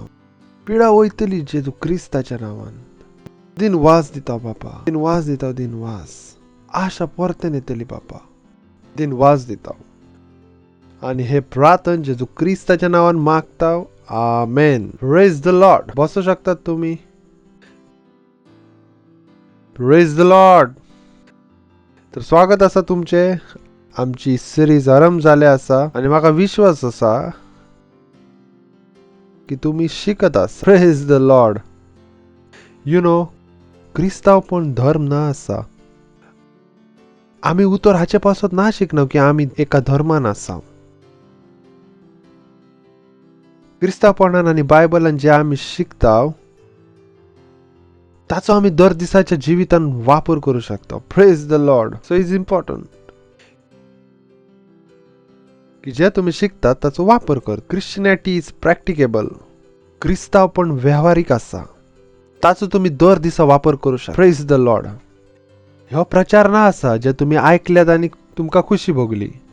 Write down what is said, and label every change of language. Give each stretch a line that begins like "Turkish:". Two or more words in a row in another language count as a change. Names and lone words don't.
Konkani: पिडा वयतली जेजू क्रिस्ताच्या नांवान. दिनवास दिता बापा, दिनवास दिता. दिनवास आशा परतून येतली बापा. दिनवास दिता आनी हे प्रार्थना जेजू क्रिस्ताच्या नांवान मागता. आमेन.
English: praise the lord.
Konkani: बसू शकतात तुम्ही.
English: praise the lord.
Konkani: तर स्वागत आसा तुमचे. आमची सिरीज आरंभ जाले आसा आनी म्हाका विश्वास आसा की तुम्ही शिकत आसा.
English: praise the lord. you know,
Konkani: क्रिस्तावपण धर्म ना आसा. आमी उतर हाचे पासत ना शिकना की आमी एका धर्मान आसा. क्रिस्तावपणान आनी बायबलान जे आमी शिकता ताचो आमी दर दिसाच्या जिवितान वापर करू शकता.
English: praise the lord. so is important
Konkani: की जे तुम्ही शिकतात ताचो वापर कर.
English: Christianity is practicable.
Konkani: क्रिस्तावपण व्यावहारिक आसा. ताचो तुम्ही दर दिसा वापर करू शकता.
English: praise the lord.
Konkani: ह्यो प्रचार ना आसा जे तुम्ही ऐकल्यात आनी तुमकां खुशी भोगली.